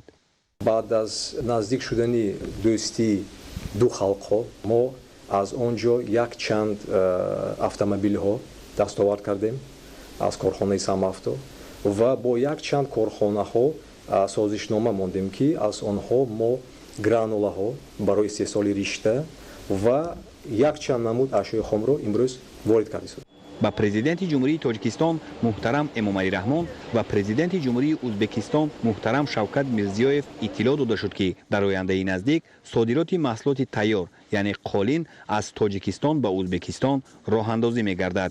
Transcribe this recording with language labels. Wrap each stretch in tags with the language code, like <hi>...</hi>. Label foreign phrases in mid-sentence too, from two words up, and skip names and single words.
<tg>баъд аз наздик шудани дӯстии ду халқҳо мо аз он ҷо якчанд автомобилҳо дастовард кардем аз корхонаи Самавто ва бо якчанд корхонаҳо созишнома мондем, ки аз онҳо мо гранулаҳо барои истеҳсоли ришта ва якчанд намуд ашёи хомро имрӯз ворид кардем. به پرزیدنت جمهوری تاجیکستان محترم امامعلی رحمان و پرزیدنت جمهوری ازبکستان محترم شوکت میرزیویف اطلاع داده شد که در آینده نزدیک صادرات محصولات تیار یعنی قالین از تاجیکستان به ازبکستان راه اندازی می گردد.</tg>